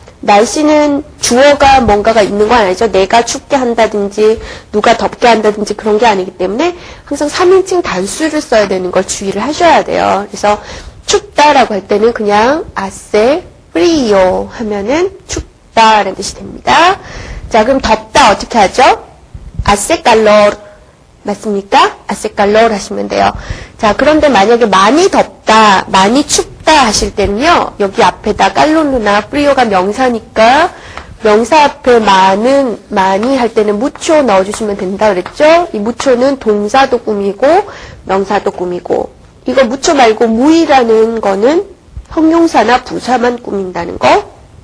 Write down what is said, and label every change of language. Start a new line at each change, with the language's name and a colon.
Korean: 날씨는 주어가 뭔가가 있는 건 아니죠. 내가 춥게 한다든지 누가 덥게 한다든지 그런 게 아니기 때문에 항상 3인칭 단수를 써야 되는 걸 주의를 하셔야 돼요. 그래서 춥다라고 할 때는 그냥
Spanish: hace frío
Korean: 하면은 춥다라는 뜻이 됩니다. 자, 그럼 덥다 어떻게 하죠?
Spanish: hace calor
Korean: 맞습니까?
Spanish: hace calor
Korean: 하시면 돼요. 자, 그런데 만약에 많이 덥다, 많이 춥다 하실 때는요, 여기 앞에다 깔로르나 프리오가 명사니까, 명사 앞에 많이 할 때는 무초 넣어주시면 된다 그랬죠? 이 무초는 동사도 꾸미고, 명사도 꾸미고, 이거 무초 말고 무이라는 거는 형용사나 부사만 꾸민다는 거.